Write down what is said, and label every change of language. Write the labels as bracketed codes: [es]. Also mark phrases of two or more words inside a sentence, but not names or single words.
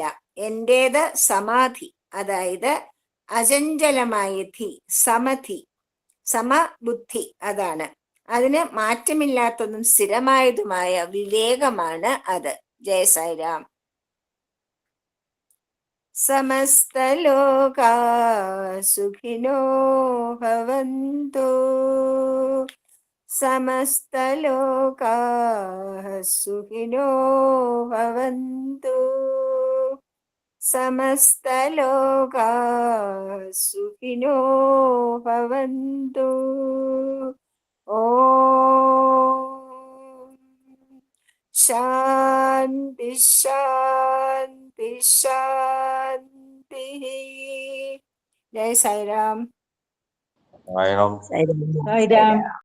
[ml] എന്റേത് സമാധി, അതായത് അചഞ്ചലമായ ധി, സമധി, സമബുദ്ധി. അതാണ് അതിന് മാറ്റമില്ലാത്തതും സ്ഥിരമായതുമായ വിവേകമാണ് അത്. ജയ സായിരാം. [sa] സമസ്തലോകാ സുഖിനോ ഭവന്തു, സമസ്തലോകാ സുഖിനോ ഭവന്തു, സമസ്തലോകാ സുഖിനോ ഭവന്തു. ഓം ശാന്തി ശാന്തി ശാന്തി. [ml] ജയ സായിരാം. സായിരാം. സായിരാം.